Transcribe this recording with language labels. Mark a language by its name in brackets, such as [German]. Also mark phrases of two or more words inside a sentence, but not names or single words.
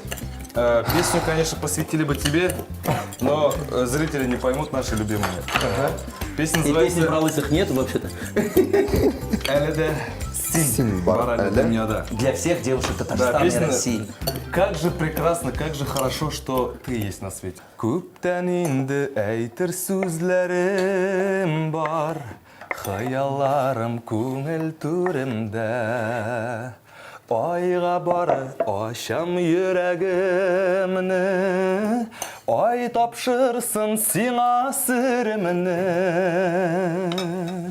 [Russian] Песню, конечно, посвятили бы тебе, но зрители не поймут наши любимые. Песня И песни называется про лысых нет вообще-то. «Эледе Син Барали Дуньяда». Для всех девушек Да, Татарстана и песня России. как же прекрасно, как же хорошо, что ты есть на свете. [Tatar] Күптән инде әйтер сүзләрем бар, хыялларым күңел түремдә. Айга бары ачам йөрәгемне, ай тапшырсын сиңа серемне.